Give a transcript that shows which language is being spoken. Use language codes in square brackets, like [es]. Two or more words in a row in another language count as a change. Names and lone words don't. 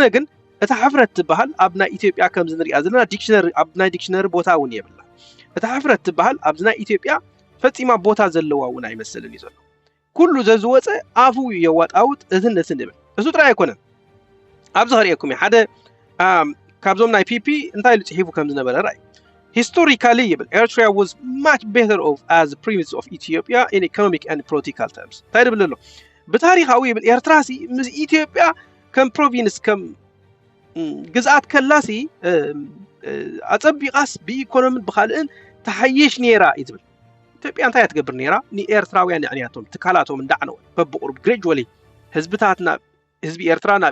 [ti] ግን እታ ሓፍረት ትበሃል ኣብ ናይ ኢትዮጵያ ከም ዝንሪኣ ዘለና ዲክሽነሪ ኣብ ናይ ዲክሽነሪ ቦታ እውን የብላ እታ ሓፍረት ትበሃል ኣብ ናይ ኢትዮጵያ ፈፂማ ቦታ ዘለዋ እውን ኣይመስልን እዩ ዘሎ ኩሉ ዘዝወፀ ኣፉ የዋጣውጥ እትነትን ይብል እሱ ጥራይ ኣይኮነን ኣብዚ ኸሪአኩም ሓደ ካብዞም ናይ ፒፒ እንታይ ኢሉ ጽሒፉ ከም ዝነበረ ራእይ [en] historically Eritrea was much better off as a province of Ethiopia in economic and political terms [ti] እንታይ ይብል ኣሎ ብታሪኻዊ ይብል ኤርትራ ሲ ምስ ኢትዮጵያ ከም ፕሮቪንስ ከም ግዝኣት ከላሲ ኣጸቢቓስ ብኢኮኖሚን ብኻልእን ተሓይሽ ነይራ ይብል ኢትዮጵያ እንታይ ትገብር ነይራ ንኤርትራውያን ንዕንያቶም ትካላቶም እንዳዕነው በብቁርብ gradually ህዝብታትና ህዝቢ ኤርትራ ናብ